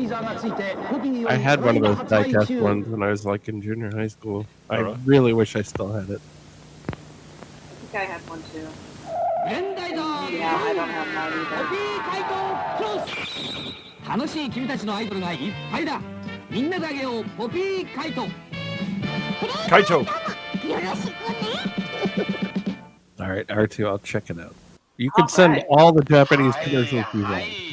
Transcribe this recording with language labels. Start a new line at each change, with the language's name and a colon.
English: I had one of those diecast ones when I was like in junior high school. I really wish I still had it. I think I had one too. Yeah, I don't have mine either.
Japanese: 楽しい君たちのアイドルがいっぱいだ。みんなであげよう、ポピーカイト。
English: Kaito. All right, R2, I'll check it out. You can send all the Japanese commercials you want.